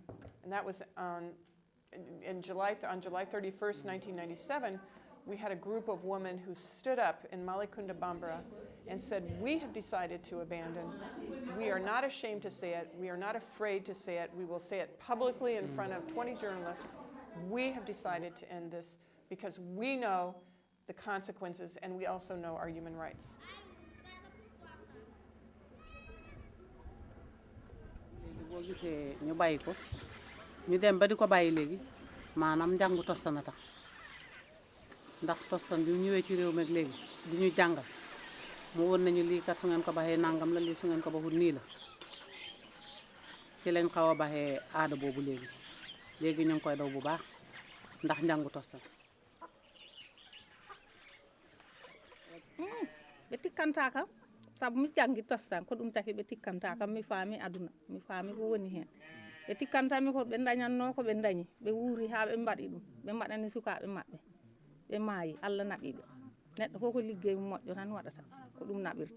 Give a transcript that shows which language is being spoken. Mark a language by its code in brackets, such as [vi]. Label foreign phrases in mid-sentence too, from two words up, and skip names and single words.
[en] And that was on July 31st, 1997, we had a group of women who stood up in Malikunda Bambara and said, we have decided to abandon. We are not ashamed to say it. We are not afraid to say it. We will say it publicly in front of 20 journalists. We have decided to end this because we know the consequences and we also know our human rights. [wo] boo gisee ñu bàyyi ko ñu dem ba di ko bàyyi léegi maanaam njàngu tostan a tax ndax tostan bi ñëwee ci réew mi ak léegi di ñu jàngal mu woon nañu lii kat su ngeen ko baxee nangam la lii su ngeen ko baxul nii la ci lañ xaw a baxee aada boobu léegi ñu ngi koy daw bu baax ndax njàngu tostan [ff] ɓe tikkanta kam sabu mi janggi tostan ko ɗum taki ɓe tikkanta kam mi faami aduna mi faami ko woni hen ɓe tikkantami ko ɓe dañatno ko ɓe dañi ɓe wuuri ha ɓe mbaɗi ɗum ɓe mbaɗani sukaɓe maɓɓe ɓe maayi Allah naɓiɓe neɗɗo fof ko liggey moƴƴo tan waɗata ko ɗum naɓirta